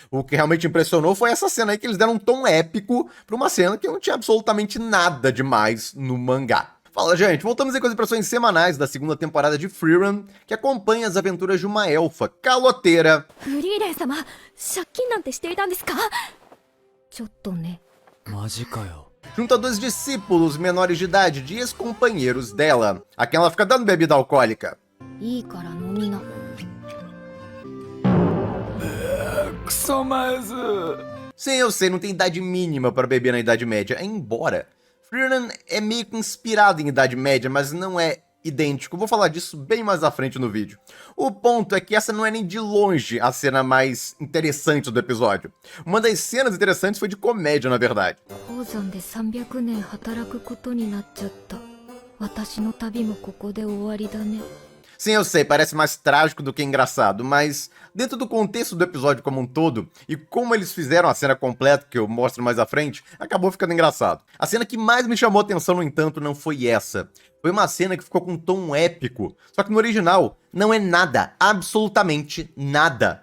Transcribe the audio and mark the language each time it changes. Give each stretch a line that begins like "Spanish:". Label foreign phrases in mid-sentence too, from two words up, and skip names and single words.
Portuguese: O que realmente impressionou foi essa cena aí que eles deram um tom épico pra uma cena que não tinha absolutamente nada demais no mangá. Fala, gente, voltamos aí com as impressões semanais da segunda temporada de Frieren, que acompanha as aventuras de uma elfa caloteira.
Japanese: フリーレン様、借金なんてしていたんですか？ちょっとね。マジかよ。
Portuguese: Junto a dois discípulos menores de idade de ex-companheiros dela, a quem ela fica dando bebida alcoólica.
Japanese: いいから飲みな。クソまず。
Portuguese: Sim, eu sei, não tem idade mínima para beber na Idade Média, embora Frieren é meio que inspirado em Idade Média, mas não é idêntico. Vou falar disso bem mais à frente no vídeo. O ponto é que essa não é nem de longe a cena mais interessante do episódio. Uma das cenas interessantes foi de comédia, na verdade.
Japanese: 鉱山で300年働くことになっちゃった。私の旅もここで終わりだね。
Portuguese: Sim, eu sei, parece mais trágico do que engraçado, mas dentro do contexto do episódio como um todo, e como eles fizeram a cena completa, que eu mostro mais à frente, acabou ficando engraçado. A cena que mais me chamou a atenção, no entanto, não foi essa. Foi uma cena que ficou com um tom épico, só que no original não é nada, absolutamente nada.